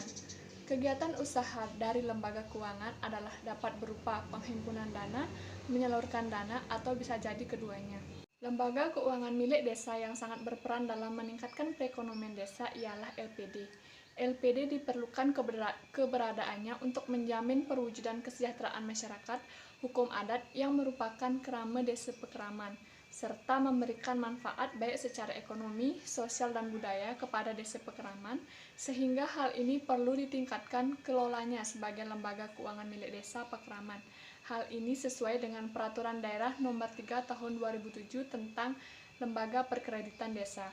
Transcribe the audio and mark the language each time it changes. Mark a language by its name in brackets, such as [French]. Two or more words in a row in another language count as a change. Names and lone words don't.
[Indonesian] Kegiatan usaha dari lembaga keuangan adalah dapat berupa penghimpunan dana, menyalurkan dana, atau bisa jadi keduanya. Lembaga keuangan milik desa yang sangat berperan dalam meningkatkan perekonomian desa ialah LPD. LPD diperlukan keberadaannya untuk menjamin perwujudan kesejahteraan masyarakat, hukum adat yang merupakan kerama desa pekraman, serta memberikan manfaat baik secara ekonomi, sosial, dan budaya kepada desa pekraman, sehingga hal ini perlu ditingkatkan kelolanya sebagai lembaga keuangan milik desa pekraman. Hal ini sesuai dengan Peraturan Daerah Nomor 3 Tahun 2007 tentang Lembaga Perkreditan Desa.